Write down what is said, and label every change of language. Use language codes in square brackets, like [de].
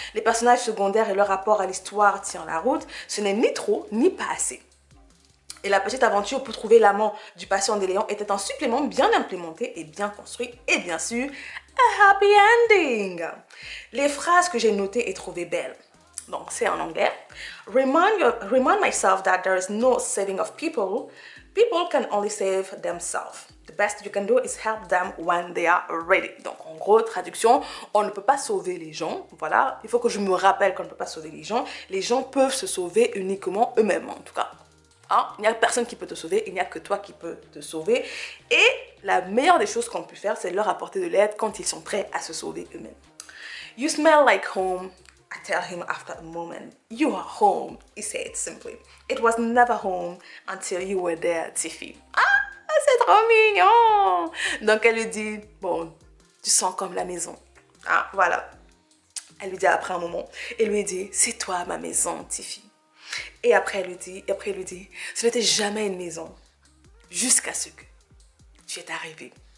[fr] Les personnages secondaires et leur rapport à l'histoire tient la route. Ce n'est ni trop ni pas assez. Et la petite aventure pour trouver l'amant du patient des Léons était un supplément bien implémenté et bien construit. Et bien sûr, [en] a happy ending. [fr] Les phrases que j'ai notées et trouvées belles. Donc, c'est en anglais. [en] Remind myself that there is no saving of people. People can only save themselves. The best you can do is help them when they are ready. [fr] Donc, en gros, traduction, on ne peut pas sauver les gens. Voilà, il faut que je me rappelle qu'on ne peut pas sauver les gens. Les gens peuvent se sauver uniquement eux-mêmes, en tout cas. Hein? Il n'y a personne qui peut te sauver, il n'y a que toi qui peux te sauver. Et la meilleure des choses qu'on peut faire, c'est leur apporter de l'aide quand ils sont prêts à se sauver eux-mêmes. [en] You smell like home, I tell him after a moment. You are home, he said simply. It was never home until you were there, Tiffy. [fr] Ah, c'est trop mignon. Donc elle lui dit, bon, tu sens comme la maison. Ah, voilà. Elle lui dit après un moment, elle lui dit, c'est toi ma maison, Tiffy. Et après, elle lui dit, ce n'était jamais une maison, jusqu'à ce que tu es arrivé.